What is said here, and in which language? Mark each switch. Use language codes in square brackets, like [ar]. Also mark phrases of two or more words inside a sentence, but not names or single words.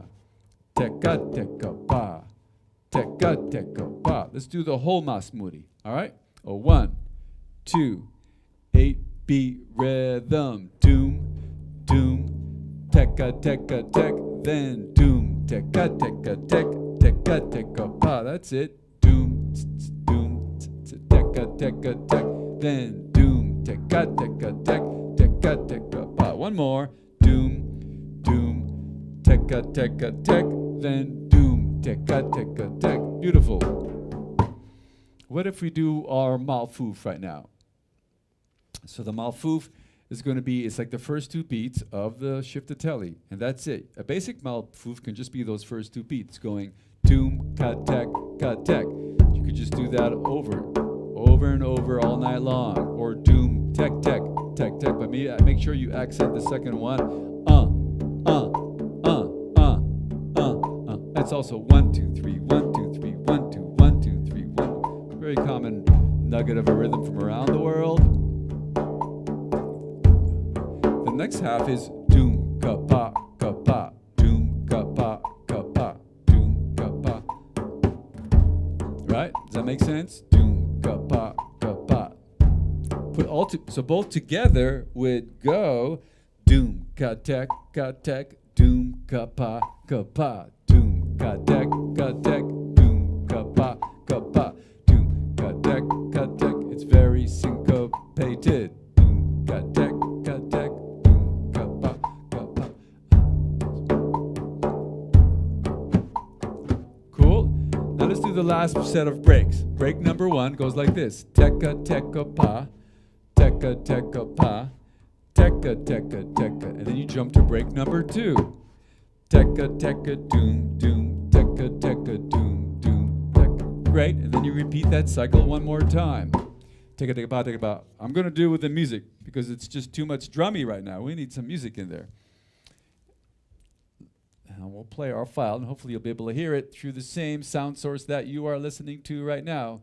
[en] Teka, teka, pa. Teka, teka, pa. Let's do the whole Masmudi. All right? 1, 2, 8-beat rhythm. Doom, doom, teka, teka, tek. Then doom, teka, teka, tek, teka, teka, pa. That's it. Doom, doom, teka, teka, tek. Then doom, teka, teka, tek, teka, teka, pa. One more. Doom, doom, teka, teka, tek. Then doom, teka, teka, tek. Beautiful. What if we do our malfouf right now? So the malfouf is going to be, it's like the first 2 beats of the shiftatelli, and that's it. A basic malfouf can just be those first 2 beats going doom, ka-tek, ka-tek. You could just do that over and over all night long. Or doom, tek, tek, tek, tek. But make sure you accent the second one. It's also 1, 2, 3, 1, 2, 3, 1, 2, 1, 2, 3, 1. Very common nugget of a rhythm from around the world. The next half is doom, ka-pa, ka-pa, doom, ka-pa, ka-pa, doom, ka-pa. Right? Does that once. Doom, ka pa, ka pa. Put so both together would go doom, ka tek, doom, ka pa, doom, ka tek, doom, ka pa, doom, ka tek, It's very syncopated. Doom, ka tek, doom, ka pa, Cool. Now let's do the last set of breaks. Break number 1 goes like this. Teka, teka, pa. Teka, teka, pa. Teka, teka, teka. And then you jump to break number 2. Teka, teka, doom, doom. Teka, teka, doom, doom. Teka. Great. And then you repeat that cycle one more time. Teka, teka, pa, teka, pa. I'm going to do it with the music because it's just too much drummy right now. We need some music in there. And we'll play our file, and hopefully you'll be able to hear it through the same sound source that you are listening to right now.